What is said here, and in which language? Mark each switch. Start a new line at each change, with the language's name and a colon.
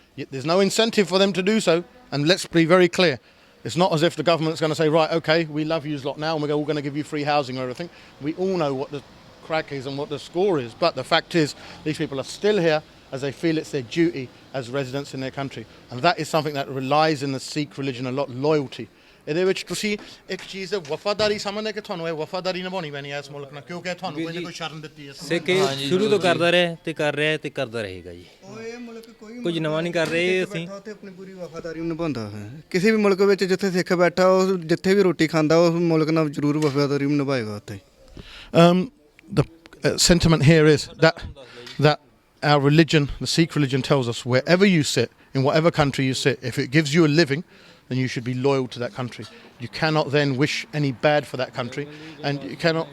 English: Yet there's no incentive for them to do so, and let's be very clear, it's not as if the government's going to say, right, okay, we love you lot now and we're all going to give you free housing or everything. We all know what the crack is and what the score is, but the fact is these people are still here as they feel it's their duty as residents in their country, and that is something that relies in the Sikh religion a lot, loyalty.
Punjabi: ਇਹਦੇ ਵਿੱਚ ਤੁਸੀਂ ਇੱਕ ਚੀਜ਼ ਵਫਾਦਾਰੀ ਸਮਝਦੇ ਕਿ ਤੁਹਾਨੂੰ ਇਹ ਵਫਾਦਾਰੀ ਨਿਭਾਉਣੀ ਪੈਣੀ ਹੈ ਇਸ ਮੁਲਕ ਨਾਲ ਕਿਉਂਕਿ ਤੁਹਾਨੂੰ ਕੋਈ ਨਾ ਕੋਈ ਸ਼ਰਨ ਦਿੱਤੀ ਹੈ ਸਿੱਖ ਸ਼ੁਰੂ ਤੋਂ ਕਰਦਾ ਰਿਹਾ ਤੇ ਕਰ ਰਿਹਾ ਤੇ ਕਰਦਾ ਰਹੇਗਾ ਜੀ ਕੁਝ ਨਵਾਂ ਨਹੀਂ ਕਰ ਰਹੇ ਅਸੀਂ ਆਪਣੀ ਪੂਰੀ ਵਫਾਦਾਰੀ ਨਿਭਾਉਂਦਾ ਹੈ ਕਿਸੇ ਵੀ ਮੁਲਕ ਵਿੱਚ ਜਿੱਥੇ ਸਿੱਖ ਬੈਠਾ ਉਹ ਜਿੱਥੇ ਵੀ ਰੋਟੀ ਖਾਂਦਾ ਉਸ ਮੁਲਕ ਨਾਲ ਜ਼ਰੂਰ ਵਫਾਦਾਰੀ ਨਿਭਾਏਗਾ ਉੱਥੇ
English: the sentiment here is that our religion, the Sikh religion, tells us wherever you sit, in whatever country you sit, if it gives you a living, then you should be loyal to that country. You cannot then wish any bad for that country, and you cannot.